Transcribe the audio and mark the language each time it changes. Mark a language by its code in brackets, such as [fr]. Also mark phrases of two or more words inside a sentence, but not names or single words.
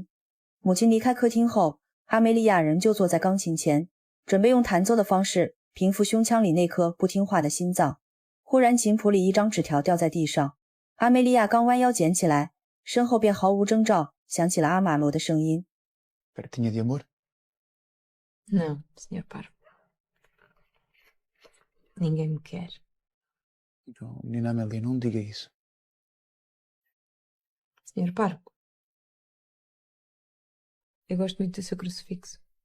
[zh] 母亲离开客厅后，阿梅利亚仍旧坐在钢琴前，准备用弹奏的方式平复胸腔里那颗不听话的心脏。忽然琴谱里一张纸条掉在地上，阿梅利亚刚弯腰捡起来，身后便毫无征兆响起了阿玛罗的声音。 [pt] Cartinha de amor? Não, Sr. Parco. Ninguém me quer. Não, menina Amélia, não diga isso. Sr. Parco, eu gosto muito do seu crucifixo.